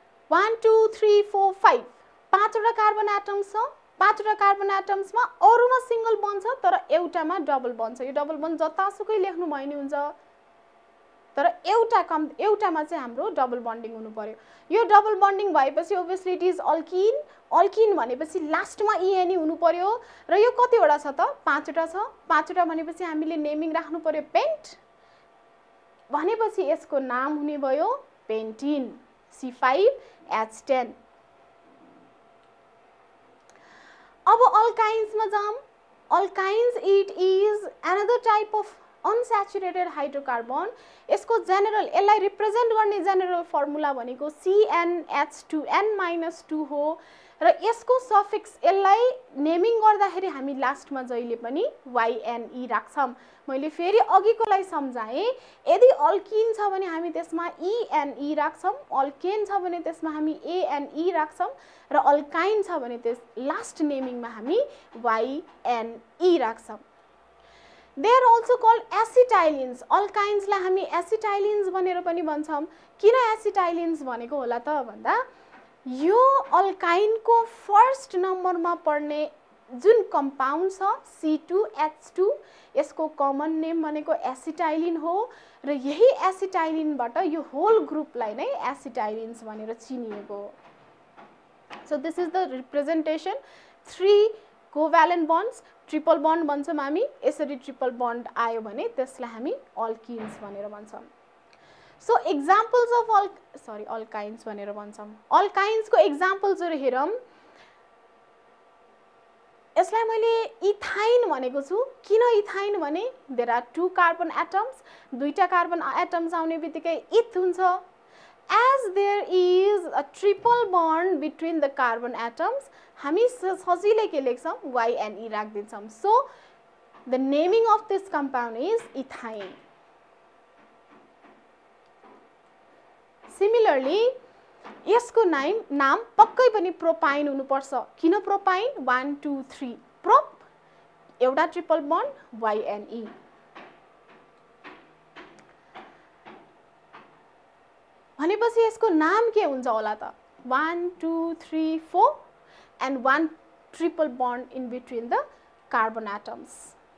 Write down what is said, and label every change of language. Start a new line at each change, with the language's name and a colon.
English: One, two, three, four, five।
Nepali: पाँचवटा carbon atom छ, पाँचवटा कार्बन एटम्समा अरूमा सिंगल बन्ड छ तर एउटामा डबल बन्ड छ। यो डबल बन्ड जतासुकै लेख्नु भयो नि हुन्छ, तर एउटामा चाहिँ हाम्रो डबल बन्डिङ हुनु पर्यो। यो डबल बन्डिङ भएपछि obviously
English: It is alkene.
Nepali: Alkene भनेपछि लास्टमा इएनई हुनु पर्यो र यो कतिवटा छ त? पाँचवटा छ। पाँचवटा भनेपछि हामीले नेमिङ राख्नु पर्यो पेन्ट, भनेपछि यसको नाम हुने भयो पेन्टिन, C5H10। अब अल्काइन्समा जाम।
English: Alkynes it is another type of unsaturated hydrocarbon.
Nepali: यसको जेनरल, यसलाई रिप्रेजेन्ट गर्ने जेनरल फर्मुला भनेको CnH2n-2 हो र यसको सफिक्स, यसलाई नेमिङ गर्दाखेरि हामी लास्टमा जहिले पनि YNE राख्छौँ। मैले फेरि अघिकोलाई सम्झाएँ, यदि अल्किन छ भने हामी त्यसमा ENE राख्छौँ, अल्केन छ भने त्यसमा हामी ANE राख्छौँ र अल्काइन छ भने त्यस लास्ट नेमिङमा हामी YNE राख्छौँ।
English: They are also called acetylenes.
Nepali: अल्काइन्सलाई हामी एसिटाइलिन्स भनेर पनि भन्छौँ। किन एसिटाइलिन्स भनेको होला त भन्दा यो अल्काइनको फर्स्ट नम्बरमा पर्ने जुन कम्पाउन्ड छ C2H2, यसको कमन नेम भनेको एसिटाइलिन हो र यही एसिटाइलिनबाट यो होल ग्रुपलाई नै एसिटाइलिन्स भनेर चिनिएको हो।
English: So this is the representation. 3 covalent bonds, triple bond
Nepali: भन्छौँ हामी। यसरी ट्रिपल बन्ड आयो भने त्यसलाई हामी अल्किन्स भनेर भन्छौँ।
English: so examples of alkynes
Nepali: भनेर भन्छौँ। अल्काइन्सको एक्जाम्पल्सहरू हेरौँ। यसलाई मैले इथाइन भनेको छु। किन इथाइन भने
English: there are 2 carbon atoms,
Nepali: 2टा carbon atoms आउने बित्तिकै इथ हुन्छ।
English: as there is a triple bond between the carbon atoms,
Nepali: हामी सजिलै के लेख्छौँ?
English: YNE
Nepali: राखिदिन्छौँ।
English: So the naming of this compound is ethyne.
Nepali: Similarly यसको नाम पक्कै पनि प्रोपाइन हुनुपर्छ। किन प्रोपाइन? 1 2 3 प्रोप, एउटा ट्रिपल बन्ड YNE। भनेपछि यसको नाम के हुन्छ होला त?
English: 1 2 3 4 and 1 triple bond in between the carbon atoms.